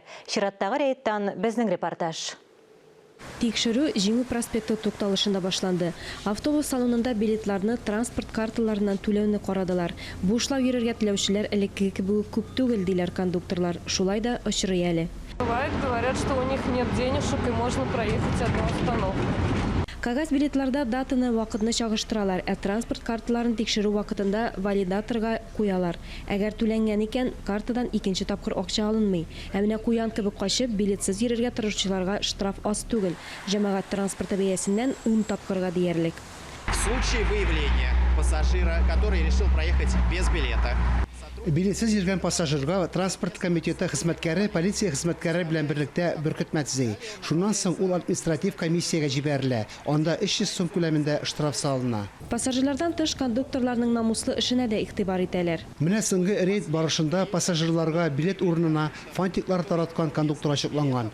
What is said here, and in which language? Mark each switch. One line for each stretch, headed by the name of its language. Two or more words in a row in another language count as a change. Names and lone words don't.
Tatar: Чираттагы рейдтан безнең репортаж. Тикшерүү Жеңүү проспекты тукталышында башланды. Автобус салонында билетларны транспорт карталарынан түләүне карадылар. Бушлап йөрергә теләүчеләр элекке кебек күп түгел диләр кондукторлар. Шулай да очрый әле.
Russian: Бывает, говорят, что у них нет денежек и можно проехать одну остановку.
Tatar: Кагаз билетларда датаны вакытны чагыштыралар, транспорт карталарын тикшерүү вакытында валидаторга куялар. Әгәр түләнгән икән, картадан икенче тапкыр акча алынмый. Ә менә куян кебек качып, билетсыз йөрергә тырышучыларга штраф аз түгел. Җәмәгать транспорты бәясеннән 10 тапкырга диярлек.
Russian: В случае выявления пассажира, который решил проехать без билета,
Tatar: билетсез йөргән пассажирга транспорт комитеты хезмәткәре полиция хезмәткәре белән берлектә бөркетмә төзей. Шуннан соң ул административ комиссиягә җибәрелә. Анда 300 сум күләмендә штраф салына. Пассажирлардан тыш кондукторларның намуслы эшенә дә игътибар итәләр. Менә соңгы рейд барышында пассажирларга билет урынына фантиклар тараткан кондуктор ачыкланган.